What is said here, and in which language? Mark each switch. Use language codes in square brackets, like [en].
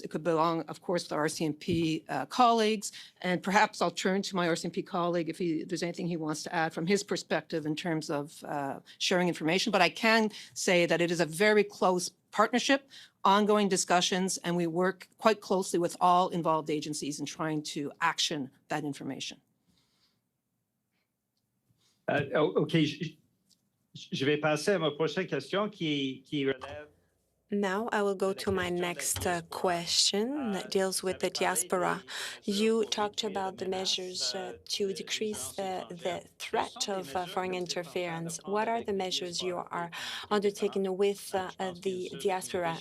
[en] It could belong, of course, to our RCMP colleagues. And perhaps I'll turn to my RCMP colleague if there's anything he wants to add from his perspective in terms of sharing information. But I can say that it is a very close partnership, ongoing discussions, and we work quite closely with all involved agencies in trying to action that information. OK. [fr] Je vais passer à ma prochaine question qui relève. [en] Now I will go to my next question that deals with the diaspora. You talked about the measures to decrease the threat of foreign interference. What are the measures you are undertaking with the diaspora?